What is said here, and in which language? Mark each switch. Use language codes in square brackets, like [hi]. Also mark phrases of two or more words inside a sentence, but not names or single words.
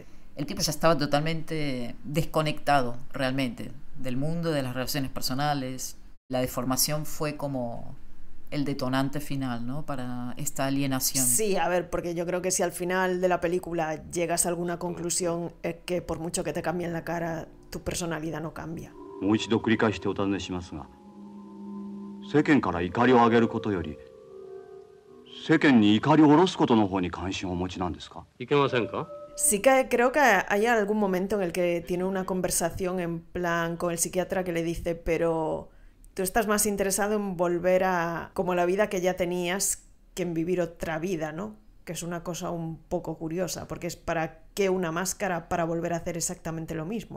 [es] El tipo ya estaba totalmente desconectado realmente del mundo, de las relaciones personales. La deformación fue como el detonante final, ¿no?, para esta alienación. Sí, a ver, porque yo creo que si al final de la película llegas a alguna conclusión es que por mucho que te cambien la cara, tu personalidad no cambia. [ja] もう一度繰り返してお尋ねしますが、世間から怒りを上げることより世間に怒りを下ろすことの方に関心をお持ちなんですか？いけませんか？ [es] Sí que creo que hay algún momento en el que tiene una conversación en plan con el psiquiatra que le dice, pero tú estás más interesado en volver a como la vida que ya tenías que en vivir otra vida, ¿no? Que es una cosa un poco curiosa, porque es ¿para qué una máscara para volver a hacer exactamente lo mismo?